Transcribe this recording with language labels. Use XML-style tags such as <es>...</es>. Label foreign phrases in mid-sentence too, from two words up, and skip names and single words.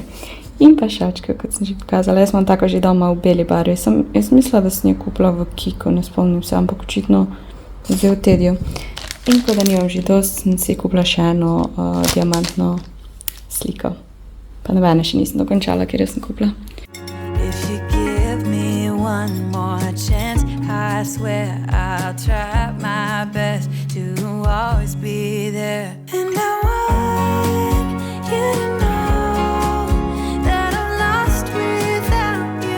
<sl>In pa šalčke, kot sem že pokazala. Jaz imam tako že doma v beli barvi. Jaz mislila, da sem jo kupila v Kiko, ne spomnim se, ampak očitno zdaj v Tediju. In ko da nimam že dost, sem si kupila še eno diamantno sliko. Pa nobene še nisem dokončala, ker jo sem kupila.</sl> <en>If you give me one more chance, I swear I'll try my best to always be there. And I want you to know that I'm lost without you.</en>